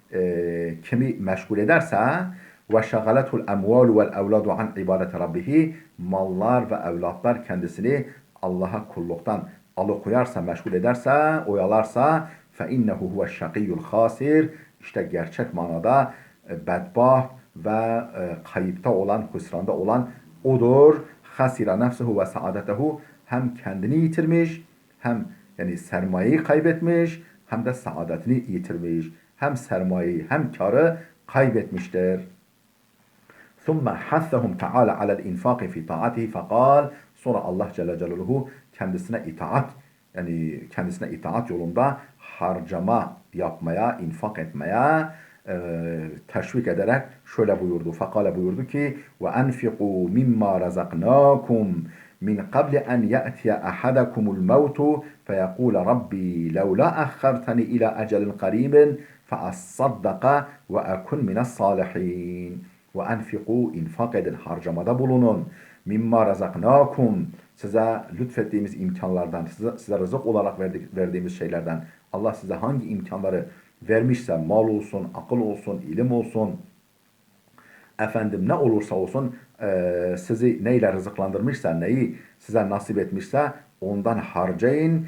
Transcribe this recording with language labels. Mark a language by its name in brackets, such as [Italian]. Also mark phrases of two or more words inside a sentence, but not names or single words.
[Turkish] kimi meşgul ederse [Arabic] وشغلت الأموال والأولاد عن عبادة ربه, [Turkish] mallar ve evlatlar kendisini Allah'a kulluktan alıkoyarsa, meşgul ederse, oyalarsa [Arabic] فإنه هو الشقي الخاسر, [Turkish] işte gerçek manada bedbaht ve kayıpta olan, hüsranda olan odur. [Arabic] خسر نفسه وسعادته, [Turkish] hem kendini yitirmiş, hem yani sermayeyi kaybetmiş, hem de saadetini yitirmiş. Hem sermayeyi hem karı kaybetmiştir. [Arabic] ثُمَّ حَثَّهُمْ تَعَالَى عَلَى الْاِنْفَاقِ فِي طَاعَتِهِ فَقَالْ, [Turkish] sonra Allah [Arabic] جل جلاله [Turkish] kendisine itaat, yani kendisine itaat yolunda harcama yapmaya, infak etmeye teşvik ederek şöyle buyurdu. [Arabic] Fakale [Turkish] buyurdu ki [Arabic] وَاَنْفِقُوا مِمَّا رَزَقْنَاكُمْ من قبل أن يأتي أحدكم الموت فيقول رب لولا أخرتني إلى أجل قريب فأصدق وأكن من الصالحين. وأنفقوا, [Turkish] infak edin, harcamada bulunun. [Arabic] مما رزقناكم, [Turkish] size lütfettiğimiz imkanlardan, size rızık olarak verdiğimiz şeylerden, Allah size hangi imkanları vermişse, mal olsun, akıl olsun, ilim olsun, efendim ne olursa olsun sizi neyle rızıklandırmışsa, neyi size nasip etmişse ondan harcayın.